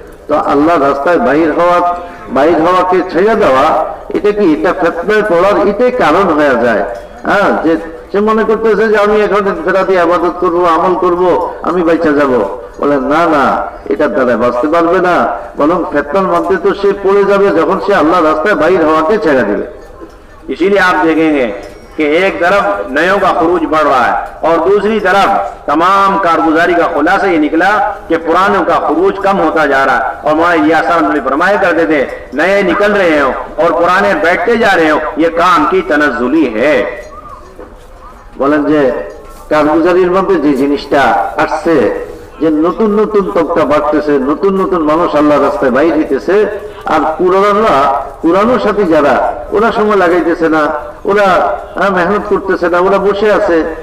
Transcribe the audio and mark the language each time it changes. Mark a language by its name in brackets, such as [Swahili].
[Bangla] তো আল্লাহ রাস্তায় বাইর হওয়াকে ছেড়ে দেওয়া, এটা কি এটা ফিতনায় পড়ার এটাই কারণ হয়ে যায়। যে সে মনে করতেছে যে আমি এখন ফেরাতে আবাদত করবো, আমল করব, আমি বাইচা যাব। বলে না না, এটার দ্বারা বাঁচতে পারবে না, বরং ফিতনার মধ্যে তো সে পড়ে যাবে যখন সে আল্লাহ রাস্তায় বাইর হওয়াকে ছেড়ে দিবে। [Hindi] इसीलिए आप देखेंगे कि एक तरफ नयों का खरूज बढ़ रहा है और दूसरी तरफ तमाम कारगुजारी का खुलासा ये निकला कि पुरानों का खरूज कम होता जा रहा है। और मौलाना फरमाया करते थे नए निकल रहे हो और पुराने बैठते जा रहे हो, ये काम की तनज़्ज़ुली है। [Bangla] বলেন যে কারগুজারির মধ্যে যে জিনিসটা আসছে, যে নতুন নতুন তবকা বাড়তেছে, নতুন নতুন মানুষ আল্লাহ রাস্তায় বাইর হইতেছে, আর পুরানোর সাথে যারা ওরা সময় লাগাইতেছে না, ওরা মেহনত করতেছে না, ওরা বসে আছে।